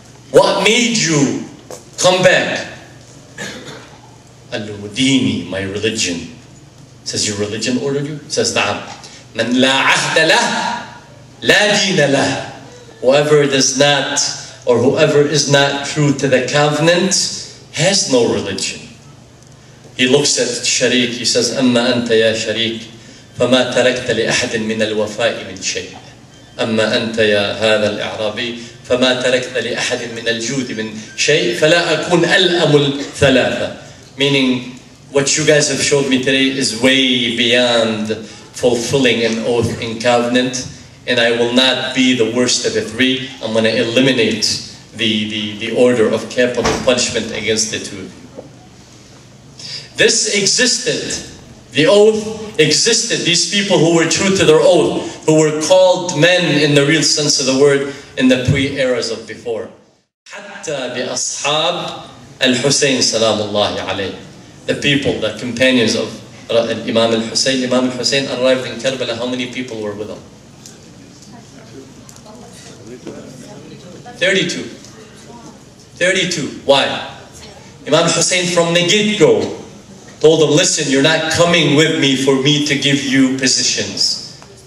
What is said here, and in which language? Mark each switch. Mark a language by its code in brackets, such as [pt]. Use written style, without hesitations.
[en] What made you come back? Dini, my religion. Says, your religion ordered you? [ar] Says, نعم. من لا عهد له لا دين له. [en] Whoever does not, or whoever is not true to the covenant, has no religion. He looks at Sharik, he says, [ar] أما أنت يا شريك فما تركت لأحد من الوفاء من شيء. أما أنت يا هذا الإعرابي فما تركت لأحد من الجود من شيء فلا أكون ألأم الثلاثة. [en] Meaning, what you guys have showed me today is way beyond fulfilling an oath in covenant, and I will not be the worst of the 3. I'm going to eliminate the order of capital punishment against the 2 of you. This existed. The oath existed. These people who were true to their oath, who were called men in the real sense of the word in the pre-eras of before. [ar] حتى بأصحاب الحسين سلام الله عليه. [en] The people, the companions of Imam al-Hussein. Imam al-Hussein arrived in Karbala. How many people were with him? 32. 32. Why? Imam al-Hussein from the get-go told them, listen, you're not coming with me for me to give you positions.